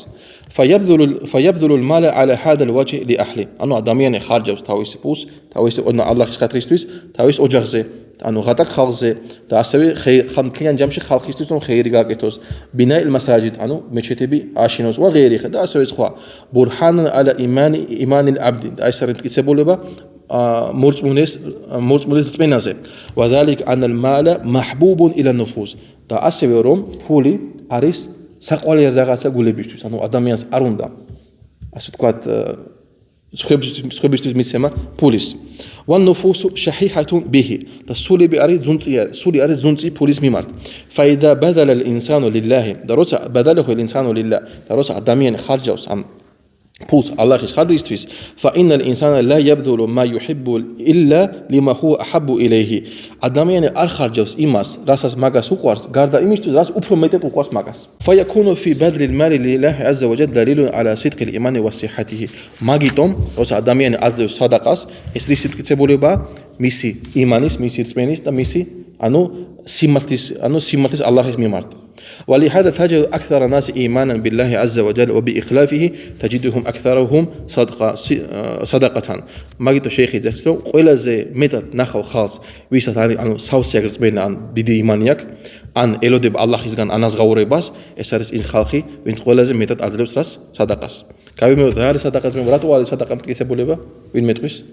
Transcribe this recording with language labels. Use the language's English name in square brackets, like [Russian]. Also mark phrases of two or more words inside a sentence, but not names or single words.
[Arabic] فيبذل المال على هذا الوجه لأهله. [Georgian] ანუ ადამიანი ხარჯავს თავის ფულს, თავის ალლაჰის ხათრისთვის, თავის ოჯახზე, ანუ ღატაკ ხალხზე და ასევე ხალხიან ჯამში ხალხისთვის რომ ხეირი გააკეთოს. [Arabic] بناء المساجد, [Georgian] ანუ მეჩეთები აშენოს [Arabic] وغيره [Georgian] და ასევე სხვა. [Arabic] برهانا على إيمان العبد. [Georgian] და ეს არის მტკიცებულება მორწმულის წმენაზე. [Arabic] وذلك أن المال محبوب إلى النفوس. [Georgian] და ასევე რომ ფული არის საყვარელი რაღაცა გულებისთვის, ანუ ადამიანს არ უნდა ასე ვთქვათ სხვებისთვის მიცემა ფულის. [Arabic] والنفوس شحيحة به. [Georgian] და სულები არის ძუნწიარი, სული არის ძუნწი ფულის მიმართ. [Arabic] فإذا بذل الإنسان لله. [Georgian] და როცა [Arabic] بذله الإنسان لله. [Georgian] და როცა ადამიანი ხარჯავს ამ ფულს ალლაჰის ხადრისთვის, [Arabic] فإن الإنسان لا يبذل ما يحب إلا لما هو أحب إليه. [Georgian] ადამიანი არ ხარჯავს იმას, რასაც მაგას უყვარს, გარდა იმისთვის, რაც უფრო მეტად უყვარს მაგას. [Arabic] فيكون في بذل المال لله عز وجل دليل على صدق الإيمان وصحته. [Georgian] მაგიტომ, როცა ადამიანი აძლევს სადაყას, ეს ის მტკიცებულება მისი იმანის, მისი რწმენის და მისი სიმართლის ალლაჰის მიმართ. [Arabic] ولهذا تجد أكثر الناس إيمانا بالله عز وجل وبإخلافه تجدهم أكثرهم صدقة. [Georgian] მაგიტო შეიხი ძახის რომ ყველაზე მეტად ნახავ ხალხს ვისაც არის საოცრად რწმენა ან დიდი იმანი აქვს ან ელოდება ალლაჰისგან ანაზღაურებას ეს არის ის ხალხი ვინც ყველაზე მეტად აძლევს რას სადაყას. გავიმეორე რა არის სადაყას მე რატო არის სადაყა მტკიცებულება ვინ მეტყვის?